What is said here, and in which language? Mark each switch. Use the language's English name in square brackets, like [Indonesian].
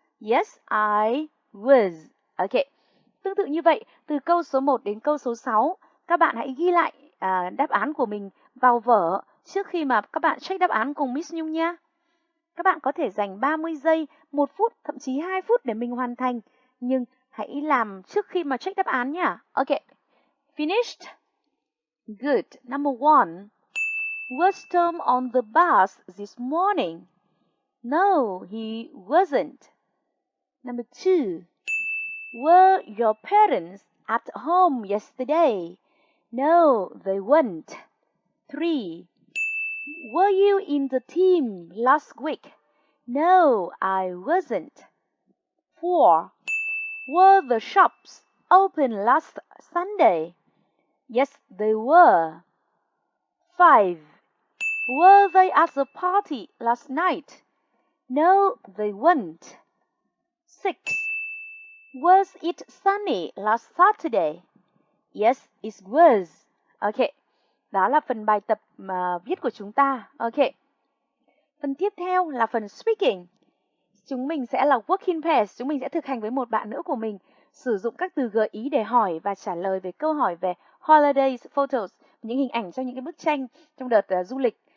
[English] Yes, I was. Ok. [Vietnamese] Tương tự như vậy, từ câu số 1 đến câu số 6, các bạn hãy ghi lại đáp án của mình vào vở trước khi mà các bạn check đáp án cùng Miss Nhung nha. Các bạn có thể dành 30 giây, 1 phút, thậm chí 2 phút để mình hoàn thành. Nhưng hãy làm trước khi mà check đáp án nha. [English] Ok. Finished? Good. Number 1. Was Tom on the bus this morning? No, he wasn't. Number 2. Were your parents at home yesterday? No, they weren't. 3. Were you in the team last week? No, I wasn't. 4. Were the shops open last Sunday? Yes, they were. 5. Were they at the party last night? No, they weren't. 6. Was it sunny last Saturday? Yes, it was. [Vietnamese] Ok, đó là phần bài tập mà viết của chúng ta. Ok, phần tiếp theo là phần speaking. Chúng mình sẽ là [English] working pairs, [Vietnamese] chúng mình sẽ thực hành với một bạn nữa của mình, sử dụng các từ gợi ý để hỏi và trả lời về câu hỏi về holidays photos, những hình ảnh trong những cái bức tranh trong đợt du lịch.